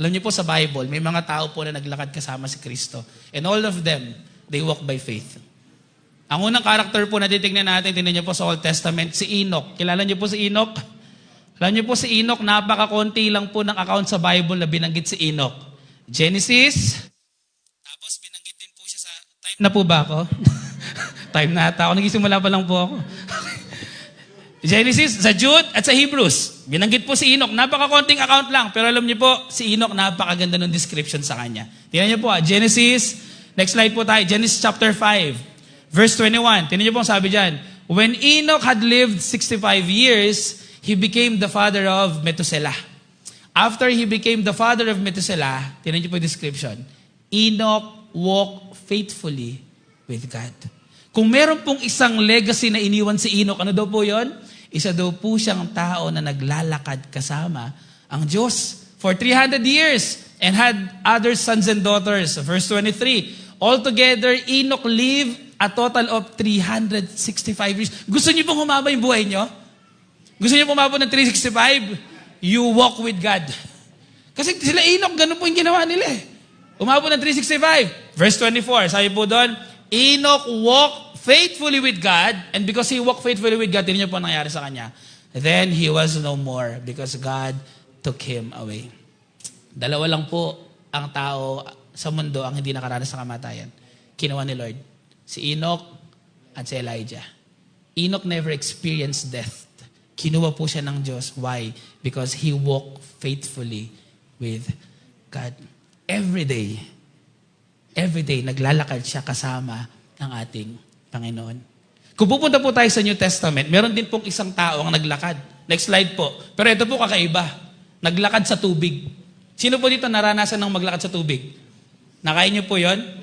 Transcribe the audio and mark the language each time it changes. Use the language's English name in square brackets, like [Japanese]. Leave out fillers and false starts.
[Filipino] Alam niyo po sa Bible, may mga tao po na naglakad kasama si Kristo. [English] And all of them, they walk by faith. [Filipino] Ang unang karakter po na titignan natin, tingnan niyo po sa Old Testament, si Enoch. Kilala niyo po si Enoch? Alam niyo po si Enoch, napakakonti lang po ng account sa Bible na binanggit si Enoch. Genesis, tapos binanggit din po siya sa... Time na po ba ako? Time na ata ako. Nagisimula pa lang po ako. Genesis, sa Jude at sa Hebrews. Binanggit po si Enoch. Napakakonting account lang. Pero alam niyo po, si Enoch, napakaganda ng description sa kanya. Tingnan niyo po, Genesis, next slide po tayo. Genesis chapter 5, verse 21. Tingnan niyo po ang sabi dyan. [English] When Enoch had lived 65 years, he became the father of Methuselah. After he became the father of Methuselah, [Filipino] tingnan niyo po yung description. [English] Enoch walked faithfully with God. [Filipino] Kung meron pong isang legacy na iniwan si Enoch, ano daw po yon? Isa daw po siyang tao na naglalakad kasama ang Diyos [English] for 300 years and had other sons and daughters. Verse 23, altogether, Enoch lived a total of 365 years. [Filipino] Gusto niyo pong humaba yung buhay niyo? Gusto niyo pumabot ng 365? [English] You walk with God. [Filipino] Kasi sila Enoch, ganun po yung ginawa nila Umabot ng 365. [English] Verse 24, sabi po doon, Enoch walked faithfully with God, and because he walked faithfully with God, [Filipino] tingnan niyo po ang nangyari sa kanya. [English] Then he was no more because God took him away. [Filipino] Dalawa lang po ang tao sa mundo ang hindi nakaranas sa kamatayan. Kinuha ni Lord. Si Enoch at si Elijah. [English] Enoch never experienced death. [Filipino] Kinuha po siya ng Diyos. Why? [English] Because he walked faithfully with God. [Filipino] Every day, naglalakad siya kasama ng ating Panginoon. Kung pupunta po tayo sa New Testament, meron din pong isang tao ang naglakad. Next slide po. Pero ito po kakaiba. Naglakad sa tubig. Sino po dito naranasan ng maglakad sa tubig? Nakain niyo po yon?